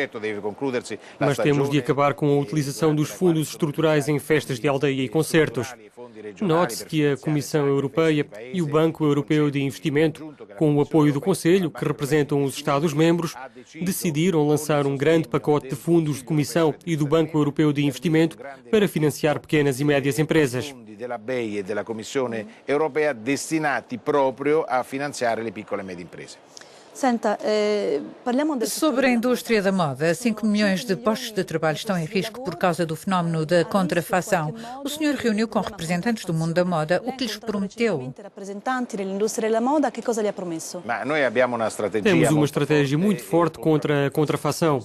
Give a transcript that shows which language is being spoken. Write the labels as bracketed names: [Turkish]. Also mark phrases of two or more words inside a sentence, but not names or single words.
[Portuguese] Mas temos de acabar com a utilização dos fundos estruturais em festas de aldeia e concertos. Note-se que a Comissão Europeia e o Banco Europeu de Investimento, com o apoio do Conselho, que representam os Estados-membros, decidiram lançar um grande pacote de fundos de Comissão e do Banco Europeu de Investimento para financiar pequenas e médias empresas. [Italian] Della BEI e della Commissione Europea destinati proprio a finanziare le piccole e medie imprese. [Portuguese] Sobre a indústria da moda, 5 milhões de postos de trabalho estão em risco por causa do fenómeno da contrafação. O senhor reuniu com representantes do mundo da moda. O que lhes prometeu? Temos uma estratégia muito forte contra a contrafação.